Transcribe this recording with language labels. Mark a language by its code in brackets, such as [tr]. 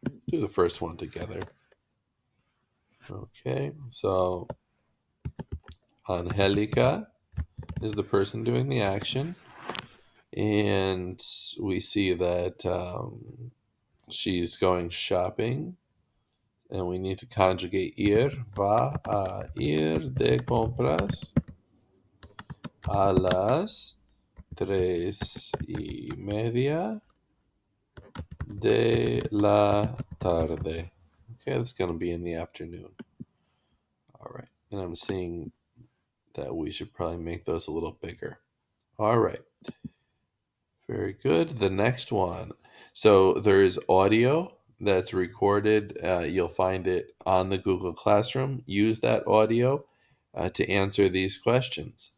[en] Do the first one together. Okay, so Angelica is the person doing the action, and we see that she's going shopping, and we need to conjugate ir. [es] Va a ir de compras a las 3:30 de la tarde. [en] Okay, that's going to be in the afternoon. All right, and I'm seeing that we should probably make those a little bigger. All right, very good. The next one. So there's audio that's recorded. You'll find it on the Google Classroom. Use that audio to answer these questions.